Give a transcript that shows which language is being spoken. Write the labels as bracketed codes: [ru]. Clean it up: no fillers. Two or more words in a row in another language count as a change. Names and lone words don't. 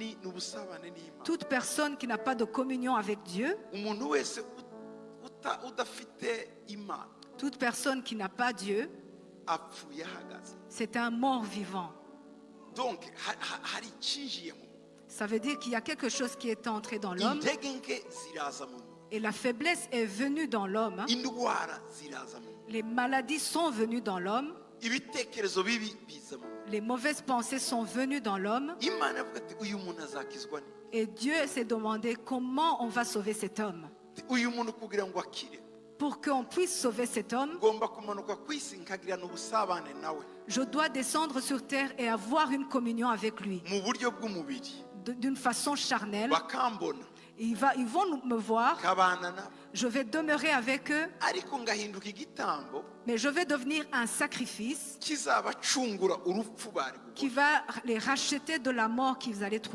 [rw] n'ubusabane n'Imana. [fr] Toute personne qui n'a pas de communion avec Dieu, [rw] Umuntu wese udafite Imana [fr] toute personne qui n'a pas Dieu, [rw] apfuye ahagaze. [fr] c'est un mort vivant. [rw] Donc hari icyinjiye mu muntu. [fr] Ça veut dire qu'il y a quelque chose qui est entré dans l'homme [rw] Intege nke ziraza mu muntu. [fr] et la faiblesse est venue dans l'homme. [rw] Indwara ziraza mu muntu. [fr] Les maladies sont venues dans l'homme. [rw] Ibitekerezo bibi biza mu muntu. [fr] Les mauvaises pensées sont venues dans l'homme. [rw] Imana avuga ati uyu muntu azakizwa ni. [fr] Et Dieu s'est demandé comment on va sauver cet homme. [rw] Uyu muntu kugira ngo akire. [fr] Pour qu'on puisse sauver cet homme, [rw] Ngomba kumanuka kwisi nkagirana ubusabane nawe [fr] je dois descendre sur terre et avoir une communion avec lui. [rw] mu buryo bw'umubiri. [fr] D'une façon charnelle. [rw] Bakambona. [fr] Ils vont me voir. [rw] Kabana nabo. [fr] Je vais demeurer avec eux. [rw] Ariko ngahinduka igitambo [fr] Mais je vais devenir un sacrifice [rw] kizabacungura urupfu bari gukora. [fr] qui va les racheter de la mort qu'ils allaient trouver.